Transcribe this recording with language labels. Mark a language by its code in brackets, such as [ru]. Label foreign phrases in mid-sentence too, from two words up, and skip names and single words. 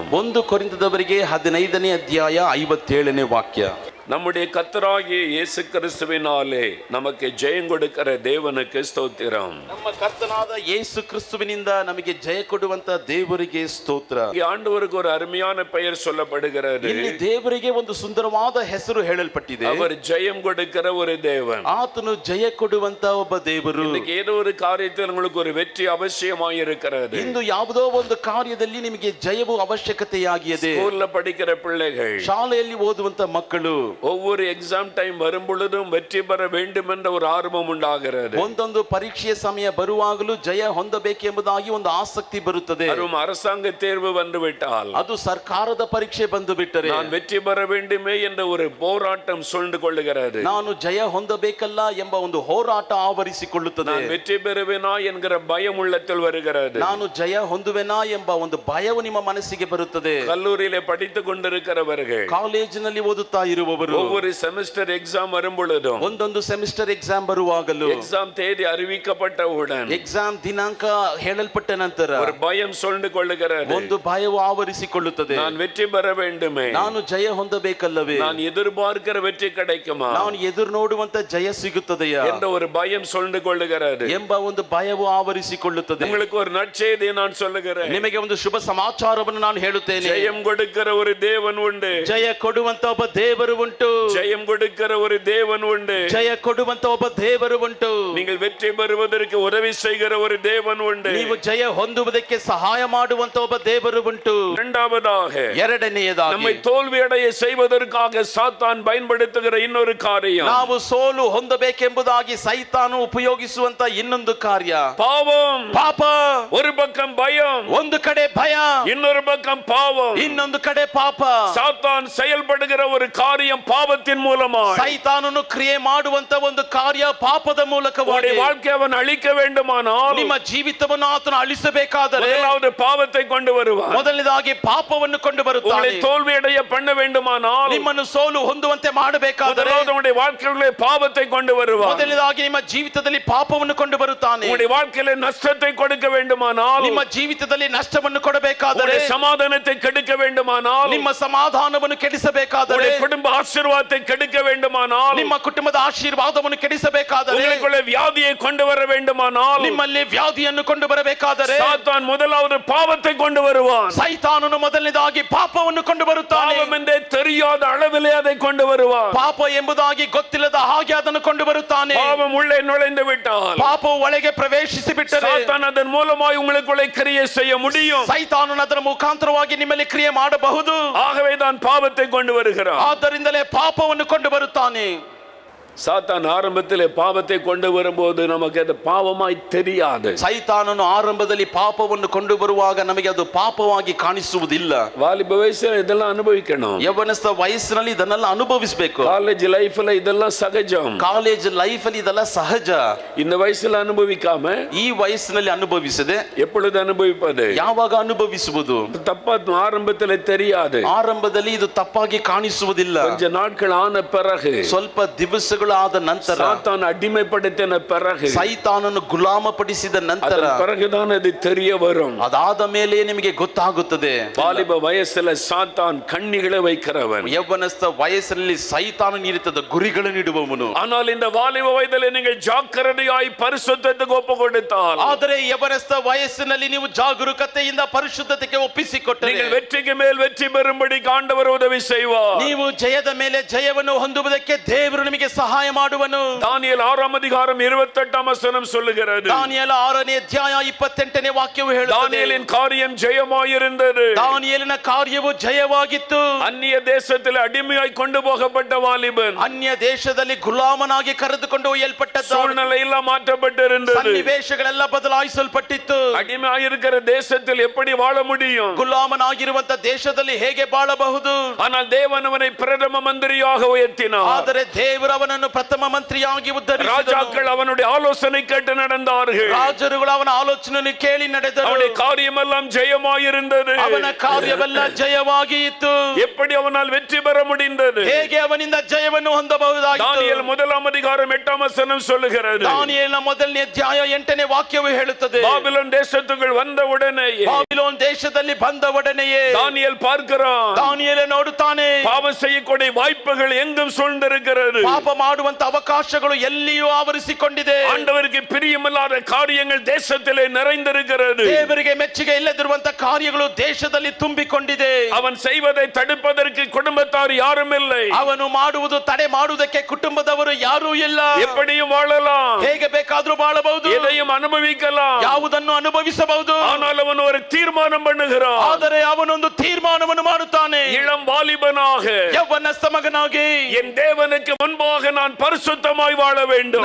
[kn] 1 ಕೊರಿಂಥದವರಿಗೆ 15ನೇ ಅಧ್ಯಾಯ 57ನೇ ವಾಕ್ಯ. [ta] நம்முடைய கர்த்தராகிய இயேசு கிறிஸ்துவினாலே நமக்கு ஜெயம் கொடுக்கிற தேவனுக்கு ஸ்தோத்திரம். [kn] ನಮ್ಮ ಕರ್ತನಾದ ಯೇಸು ಕ್ರಿಸ್ತುವಿನಿಂದ ನಮಗೆ ಜಯ ಕೊಡುವಂತ ದೇವರಿಗೆ ಸ್ತೋತ್ರ. [ta] ಈ ಆண்டವರಿಗೆ ஒரு அருமையான பெயர் சொல்லப்படுகிறது. [kn] ಇಲ್ಲಿ ದೇವರಿಗೆ ಒಂದು ಸುಂದರವಾದ ಹೆಸರು ಹೇಳಲ್ಪಟ್ಟಿದೆ. [ta] அவர் ஜெயம் கொடுக்கிற ஒரு தேவன். [kn] ಆತನು ಜಯ ಕೊಡುವಂತ ಒಬ್ಬ ದೇವರು. [ta] இன்னைக்கு ஏதோ ஒரு காரியத்தில் உங்களுக்கு ஒரு வெற்றி அவசியமாய் இருக்கிறது. [kn] ಇಂದು ಯಾವುದೋ ಒಂದು ಕಾರ್ಯದಲ್ಲಿ ನಿಮಗೆ ಜಯವು ಅವಶ್ಯಕತೆಯಾಗಿದೆ. [ta] ಸ್ಕೂಲ್ல படிக்கிற பிள்ளைகள், [kn] ಶಾಲೆಯಲ್ಲಿ ಓದುವಂತ ಮಕ್ಕಳು, [ta] ஒவ்வொரு [en] exam time [ta] வரும் பொழுதும் வெற்றி பெற வேண்டும் என்ற ஒரு ஆர்வம் உண்டாகிறது. [kn] ಒಂದೊಂದು ಪರೀಕ್ಷೆಯ ಸಮಯ ಬರುವಾಗಲೂ ಜಯ ಹೊಂದಬೇಕೆಂಬುದಾಗಿ ಒಂದು ಆಸಕ್ತಿ ಬರುತ್ತದೆ. [ta] அரசாங்க தேர்வு வந்து விட்டால், [kn] ಅದು ಸರ್ಕಾರದ ಪರೀಕ್ಷೆ ಬಂದು ಬಿಟ್ಟರೆ [ta] நான் வெற்றி பெற வேண்டுமே என்ற ஒரு போராட்டம் சூழ்ந்து கொள்ளுகிறது. [kn] ನಾನು ಜಯ ಹೊಂದಬೇಕಲ್ಲ ಎಂಬ ಒಂದು ಹೋರಾಟ ಆವರಿಸಿಕೊಳ್ಳುತ್ತದೆ. [ta] நான் வெற்றி பெறுவேனா என்கிற பயம் உள்ளத்தில் வருகிறது. [kn] ನಾನು ಜಯ ಹೊಂದುವೆನಾ ಎಂಬ ಒಂದು ಭಯವು ನಿಮ್ಮ ಮನಸ್ಸಿಗೆ ಬರುತ್ತದೆ. [ta] கல்லூரியிலே படித்துக் கொண்டிருக்கிறவர்கள், [kn] ಕಾಲೇಜಿನಲ್ಲಿ ಓದುತ್ತಾ ಇರುವವರು, [ta] ஒவ்வொரு [en] semester exam [ta] வரும் பொழுதும், [kn] ಒಂದೊಂದು [en] semester exam [kn] ಬರುವಾಗಲೂ, [ta] எக்ஸாம் தேதி அறிவிக்கப்பட்டவுடன் [kn] ಎಕ್ಸಾಮ್ ದಿನಾಂಕ ಹೇಳಲ್ಪಟ್ಟ ನಂತರ [ta] ஒரு பயம் சூழ்ந்து கொள்ளுகிறது. [kn] ಒಂದು ಭಯವು ಆವರಿಸಿಕೊಳ್ಳುತ್ತದೆ. [ta] நான் வெற்றி பெற வேண்டுமே, [kn] ನಾನು ಜಯ ಹೊಂದಬೇಕಲ್ಲವೇ, [ta] நான் எதிர்பார்க்கிற வெற்றி கிடைக்குமா, [kn] ನಾನು ಎದುರು ನೋಡುವಂತ ಜಯ ಸಿಗುತ್ತದೆಯಾ [ta] என்ற ஒரு பயம் சூழ்ந்து கொள்ளுகிறது [kn] ಎಂಬ ಒಂದು ಭಯವು ಆವರಿಸಿಕೊಳ್ಳುತ್ತದೆ. [ta] உங்களுக்கு ஒரு நற்செய்தியை நான் சொல்லுகிறேன். [kn] ನಿಮಗೆ ಒಂದು ಶುಭ ಸಮಾಚಾರವನ್ನು ನಾನು ಹೇಳುತ್ತೇನೆ. [ta] ஜெயம் கொடுக்கிற ஒரு தேவன் உண்டு. [kn] ಜಯ ಕೊಡುವಂತ ಒಬ್ಬ ದೇವರು ಉಂಟು. [ta] ஜெயம் கொடுக்கிற ஒரு தேவன் உண்டு. [kn] ಜಯ ಕೊಡುವಂತ ಒಬ್ಬ ದೇವರು ಉಂಟು. [ta] நீங்கள் வெற்றி பெறுவதற்கு உதவி செய்கிற ஒரு தேவன் உண்டு. [kn] ನೀವು ಜಯ ಹೊಂದುವುದಕ್ಕೆ ಸಹಾಯ ಮಾಡುವಂತ ಒಬ್ಬ ದೇವರು ಉಂಟು. [ta] இரண்டாவதாக, [kn] ಎರಡನೆಯದಾಗಿ, [ta] நம்மை தோல்வி அடைய செய்வதற்காக சாத்தான் பயன்படுத்துகிற இன்னொரு காரியம், [kn] ನಾವು ಸೋಲು ಹೊಂದಬೇಕೆಂಬುದಾಗಿ ಸೈತಾನು ಉಪಯೋಗಿಸುವಂತ ಇನ್ನೊಂದು ಕಾರ್ಯ [ta] பாவம். [kn] ಪಾಪ. [ta] ஒரு பக்கம் பயம், [kn] ಒಂದು ಕಡೆ ಭಯ, [ta] இன்னொரு பக்கம் பாவம். [kn] ಇನ್ನೊಂದು ಕಡೆ ಪಾಪ. [ta] சாத்தான் செயல்படுகிற ஒரு காரியம் பாவத்தின் மூலமாய், [kn] ಸೈತಾನನು ಕ್ರಿಯೆ ಮಾಡುವಂತ ಒಂದು ಕಾರ್ಯ ಪಾಪದ ಮೂಲಕವಾಗಿ. [ta] வாழ்க்கை அவன் அழிக்க வேண்டுமானால், [kn] ನಿಮ್ಮ ಜೀವಿತವನ್ನು ಆತನು ಅಳಿಸಬೇಕಾದರೆ [ta] முதலாவது பாவத்தை கொண்டு வருவான். [kn] ಮೊದಲನೇದಾಗಿ ಪಾಪವನ್ನು ಕೊಂಡು ಬರುತ್ತಾನೆ. [ta] தோல்வி அடைய பண்ண வேண்டுமானால், [kn] ನಿಮ್ಮನ್ನು ಸೋಲು ಹೊಂದುವಂತೆ ಮಾಡಬೇಕಾದರೆ [ta] உங்களுடைய வாழ்க்கையிலே பாவத்தை கொண்டு வருவான். [kn] ಮೊದಲನೇದಾಗಿ ನಿಮ್ಮ ಜೀವಿತದಲ್ಲಿ ಪಾಪವನ್ನು ಕೊಂಡು ಬರುತ್ತಾನೆ. [ta] உங்களுடைய வாழ்க்கையிலே நஷ்டத்தை கொடுக்க வேண்டுமானால், [kn] ನಿಮ್ಮ ಜೀವಿತದಲ್ಲಿ ನಷ್ಟವನ್ನು ಕೊಡಬೇಕಾದರೆ, [ta] சமாதானத்தை கெடுக்க வேண்டுமானால், [kn] ನಿಮ್ಮ ಸಮಾಧಾನವನ್ನು ಕೆಡಿಸಬೇಕಾದರೆ, [ta] குடும்ப ஆசீர்வாதத்தை கெடுக்க வேண்டுமானால், [kn] ನಿಮ್ಮ ಕುಟುಂಬದ ಆಶೀರ್ವಾದವನ್ನು ಕೆಡಿಸಬೇಕಾದರೆ, [ta] உங்களுக்குள்ளே வியாதியை கொண்டு வர வேண்டுமானால், [kn] ನಿಮ್ಮಲ್ಲಿ ವ್ಯಾಧಿಯನ್ನು ಕೊಂಡು ಬರಬೇಕಾದರೆ, [ta] சாத்தான் முதலாவது பாவத்தை கொண்டு வருவான். [kn] ಸೈತಾನನು ಮೊದಲನೇದಾಗಿ ಪಾಪವನ್ನು ಕೊಂಡು ಬರುತ್ತಾನೆ. [ta] பாவம் என்றே தெரியாத அளவிலே அதை கொண்டு வருவான். [kn] ಪಾಪ ಎಂಬುದಾಗಿ ಗೊತ್ತಿಲ್ಲದ ಹಾಗೆ ಅದನ್ನು ಕೊಂಡು ಬರುತ್ತಾನೆ. [ta] பாவம் உள்ளே நுழைந்து விட்டால், [kn] ಪಾಪವು ಒಳಗೆ ಪ್ರವೇಶಿಸಿ ಬಿಟ್ಟರೆ, [ta] சாத்தான் அதன் மூலமாய் உங்களுக்குள்ளே கிரியை செய்ய முடியும். [kn] ಸೈತಾನನು ಅದರ ಮುಖಾಂತರವಾಗಿ ನಿಮ್ಮಲ್ಲಿ ಕ್ರಿಯೆ ಮಾಡಬಹುದು. [ta] ஆகவே தான் பாவத்தை கொண்டு வருகிறான். [kn] ಆದ್ದರಿಂದಲೇ ಪಾಪವನ್ನು ಕೊಂಡು ಬರುತ್ತಾನೆ. [ta] சாத்தான் ஆரம்பத்திலே பாவத்தை கொண்டு வரும்போது நமக்கு அது பாவமாய் தெரியாது. [kn] ಸೈತಾನನು ಆರಂಭದಲ್ಲಿ ಪಾಪವನ್ನು ಕೊಂಡು ಬರುವಾಗ ನಮಗೆ ಅದು ಪಾಪವಾಗಿ ಕಾಣಿಸುವುದಿಲ್ಲ. [ta] வாலிப வயசுல இதெல்லாம் அனுபவிக்கணும். [kn] ಯೌವನಸ್ಥ ವಯಸ್ಸಿನಲ್ಲಿ ಇದನ್ನೆಲ್ಲ ಅನುಭವಿಸಬೇಕು. [en] college lifeல [ta] இதெல்லாம் சகஜம். [en] college life [kn] ಅಲ್ಲಿ ಇದೆಲ್ಲ ಸಹಜ. [ta] இந்த வயசுல அனுபவிக்காம [kn] ಈ ವಯಸ್ಸಿನಲ್ಲಿ ಅನುಭವಿಸದೆ [ta] எப்பொழுது ಅನುಭವಿப்பது? [kn] ಯಾವಾಗ ಅನುಭವಿಸುವುದು? [ta] தப்பா ஆரம்பத்திலே தெரியாது. [kn] ಆರಂಭದಲ್ಲಿ ಇದು ತಪ್ಪಾಗಿ ಕಾಣಿಸುವುದಿಲ್ಲ. [ta] கொஞ்ச நாட்கள் ஆன பிறகு, [kn] ಸ್ವಲ್ಪ ದಿವಸಗಳು ಆದ ನಂತರ, [ta] சாத்தான் அடிமைப்படுத்தின பிறகு, [kn] ಸೈತಾನನು ಗುಲಾಮಪಡಿಸಿದ ನಂತರ, [ta] பிறகுதான் அது தெரிய வரும். [kn] ಅದಾದ ಮೇಲೆ ನಿಮಗೆ ಗೊತ್ತಾಗುತ್ತದೆ. [ta] வாலிப வயசுல சாத்தான் கண்ணிகளை வைக்கிறவன். [kn] ಯೌವನಸ್ಥ ವಯಸ್ಸಿನಲ್ಲಿ ಸೈತಾನ ನೀಡುತ್ತದೆ ಗುರಿಗಳನ್ನು ಇಡುವವನು. [ta] ஆனால் இந்த வாலிப வயதிலே நீங்கள் ஜாக்கிரதையாய் பரிசுத்தத்துக்கு ஒப்பு கொடுத்தால், [kn] ಆದರೆ ಯೌವನಸ್ಥ ವಯಸ್ಸಿನಲ್ಲಿ ನೀವು ಜಾಗರೂಕತೆಯಿಂದ ಪರಿಶುದ್ಧತೆಗೆ ಒಪ್ಪಿಸಿಕೊಟ್ಟರೆ, [ta] நீங்கள் வெற்றிக்கு மேல் வெற்றி பெறும்படி ஆண்டவர் உதவி செய்வார். [kn] ನೀವು ಜಯದ ಮೇಲೆ ಜಯವನ್ನು ಹೊಂದುವುದಕ್ಕೆ ದೇವರು ನಿಮಗೆ ಸಹಾಯ ಮಾಡುವನು. [ta] தானியேல் 6ஆம் அதிகாரம் 28ஆம் வசனம் சொல்லுகிறது. [kn] ದಾನಿಯೇಲ 6ನೇ ಅಧ್ಯಾಯ 28ನೇ ವಾಕ್ಯವು ಹೇಳುತ್ತದೆ, [ta] தானியேலின் காரியம் ஜெயமாயிருந்தது. [kn] ದಾನಿಯೇಲನ ಕಾರ್ಯವು ಜಯವಾಗಿತ್ತು. [ta] அந்நிய தேசத்தில் அடிமையாய் கொண்டு போகப்பட்ட வாலிபன் [kn] ಅನ್ಯ ದೇಶದಲ್ಲಿ ಗುಲಾಮನಾಗಿ ಕರೆದುಕೊಂಡು ಒಯ್ಯಲ್ಪಟ್ಟ [ta] சூழ்நிலை எல்லாம் மாற்றப்பட்டிருந்தது. [kn] ಸನ್ನಿವೇಶಗಳೆಲ್ಲ ಬದಲಾಯಿಸಲ್ಪಟ್ಟಿತ್ತು. [ta] அடிமையாயிருக்கிற தேசத்தில் எப்படி வாழ முடியும்? [kn] ಗುಲಾಮನಾಗಿರುವಂತ ದೇಶದಲ್ಲಿ ಹೇಗೆ ಬಾಳಬಹುದು? [ta] ஆனால் தேவன் அவனை பிரதம மந்திரியாக உயர்த்தினார். [kn] ಆದರೆ ದೇವರು ಅವನನ್ನು ಪ್ರಥಮ ಮಂತ್ರಿಯಾಗಿ ಉದ್ಧರಿಸಿದನು. [ta] ராஜாக்கள் அவனுடைய ஆலோசனை கேட்டு நடந்தார்கள். [kn] ರಾಜರುಗಳು ಅವನ ಆಲೋಚನೆಯನ್ನು ಕೇಳಿ ನಡೆದರು. [ta] அவனுடைய காரியமெல்லாம் ஜெயமாயிருந்தது. [kn] ಅವನ ಕಾರ್ಯವೆಲ್ಲ ಜಯವಾಗಿ ಇತ್ತು. [ta] எப்படி அவனால் வெற்றி பெற முடிந்தது? [kn] ಹೇಗೆ ಅವನಿಂದ ಜಯವನ್ನು ಹೊಂದಬಹುದಾಯಿತು? [ta] தானியேல் 1ஆம் அதிகாரம் 8ஆம் வசனம் சொல்லுகிறது. [kn] ದಾನಿಯೇಲನ 1ನೇ ಅಧ್ಯಾಯ 8ನೇ ವಾಕ್ಯವು ಹೇಳುತ್ತದೆ, [ta] பாபிலோன் தேசத்துக்குள் வந்த உடனே, [kn] ಬಾಬಿಲೋನ್ ದೇಶದಲ್ಲಿ ಬಂದ ಒಡನೆಯೇ [ta] தானியேல் பார்க்கிறான், [kn] ದಾನಿಯೇಲ ನೋಡುತ್ತಾನೆ, [ta] பாவம் செய்யக்கூடிய வாய்ப்புகள் எங்கும் சூழ்ந்திருக்கிறது. [kn] ಪಾಪ ಮಾಡುವಂತ ಅವಕಾಶಗಳು ಎಲ್ಲಿಯೂ ಆವರಿಸಿಕೊಂಡಿದೆ. [ta] ஆண்டவருக்கு பிரியமில்லாத காரியங்கள் தேசத்திலே நிறைந்திருக்கிறது. [kn] ದೇವರಿಗೆ ಮೆಚ್ಚುಗೆ ಇಲ್ಲದಿರುವಂತ ಕಾರ್ಯಗಳು ದೇಶದಲ್ಲಿ ತುಂಬಿಕೊಂಡಿದೆ. [ta] அவன் செய்வதை தடுப்பதற்கு குடும்பத்தார் யாரும் இல்லை. [kn] ಅವನು ಮಾಡುವುದು ತಡೆ ಮಾಡುವುದಕ್ಕೆ ಕುಟುಂಬದವರು ಯಾರೂ ಇಲ್ಲ. [ta] எப்படியும் வாழலாம், [kn] ಹೇಗೆ ಬೇಕಾದ್ರೂ ಬಾಳಬಹುದು, [ta] எதையும் அனுபவிக்கலாம், [kn] ಯಾವುದನ್ನು ಅನುಭವಿಸಬಹುದು. [ta] ஆனால் அவன் ஒரு தீர்மானம் பண்ணுகிறான். [kn] ಆದರೆ ಅವನೊಂದು ತೀರ್ಮಾನವನ್ನು ಮಾಡುತ್ತಾನೆ. [ta] இளம் வாலிபனாக [kn] ಯೌವನಸ್ಥ ಮಗನಾಗಿ [ta] என் தேவனுக்கு முன்பாக நான் பரிசுத்தமாய் வாழ வேண்டும்.